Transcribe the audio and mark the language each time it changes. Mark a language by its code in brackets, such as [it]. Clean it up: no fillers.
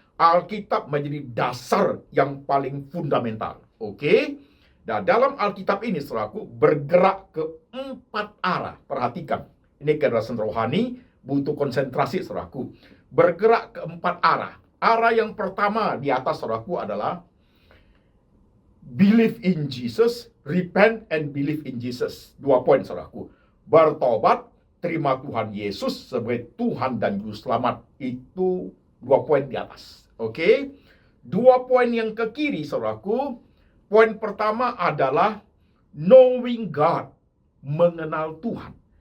[id] Alkitab menjadi dasar yang paling fundamental. Oke? Nah, dalam Alkitab ini, saudaraku, bergerak ke 4 arah. Perhatikan, ini kedewasaan rohani butuh konsentrasi, saudaraku. Bergerak ke 4 arah. Arah yang pertama di atas, saudaraku, adalah [en] Believe in Jesus, repent and believe in Jesus. [id] 2 poin, saudaraku. Bertobat, terima Tuhan Yesus sebagai Tuhan dan Juru Selamat. Itu 2 poin di atas. Oke? 2 poin yang ke kiri, saudaraku. Poin pertama adalah [en] knowing God, [id] mengenal Tuhan.